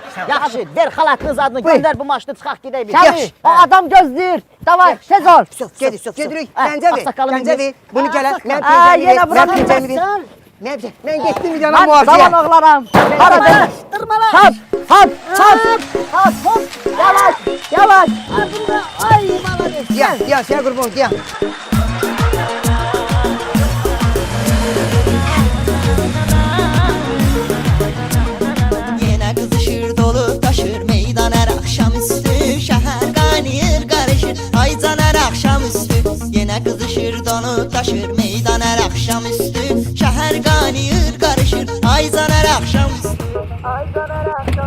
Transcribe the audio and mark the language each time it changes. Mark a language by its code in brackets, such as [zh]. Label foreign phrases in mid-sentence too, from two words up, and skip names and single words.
[az] Yaxşı, ver xalatınız adını göndər bu maşını çıxaq gedək bir. Gəl, o adam gözləyir. Davay, tez ol. Gedirik, gəncə ver. Bunu gələn, Yenə mən mən getdim bir yana müafiyə. Zaman oğlaram. Hara Tırmala. Hop. Yavaş. Ay malades. Gel, sen qurban, gel. [tr] Yine kızışır dolu taşır meydan her akşamüstü. Şehir kaynayır karışır ay can her akşamüstü. Yine kızışır dolu taşır meydan her axşamüstü [az] Şəhər qaynayır, qarışır Ay caner axşamüstü Ay caner